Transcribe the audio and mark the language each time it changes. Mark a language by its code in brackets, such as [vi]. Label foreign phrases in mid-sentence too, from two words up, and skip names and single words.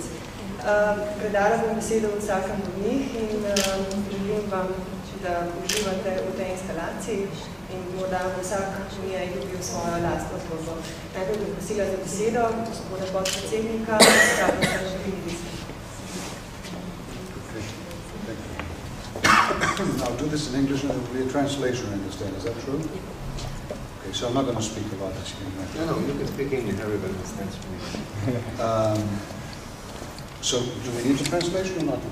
[sl] Predala bom besedo vsakem od njih in želim vam, da uživate v tej instalaciji in morda vsak v njej dobil svojo lastno zgodbo. Najprej bom prosila za besedo gospoda podpredsednika Stavrosa Lambrinidisa. [en] I'll do this in English and there will be a translation in this day. Is that true? Okay, so I'm not going to speak a lot. No, you can speak English. Everybody understands me. So, do we need a translation or not?